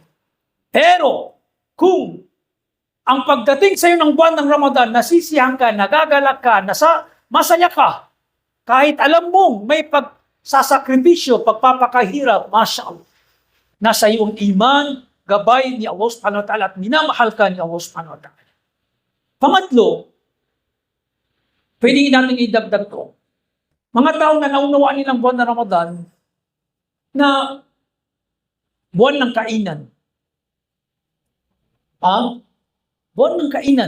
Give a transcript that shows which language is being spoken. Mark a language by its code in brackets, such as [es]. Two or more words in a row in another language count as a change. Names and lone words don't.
[tl] Pero, kung ang pagdating sa iyo ng buwan ng Ramadan, nasisiyahan ka, nagagalak ka, masaya ka, kahit alam mong may pagsasakripisyo, pagpapakahirap, [ar] ما شاء الله. [tl] Nasa iyong iman, gabay ni Allah [ar] سبحانه وتعالى [tl] at minamahal ka ni Allah [ar] سبحانه وتعالى. [tl] Pangatlo, pwede natin idagdag to. Mga tao na naunawaan nilang buwan ng Ramadan na buwan ng kainan. Buwan ng kainan.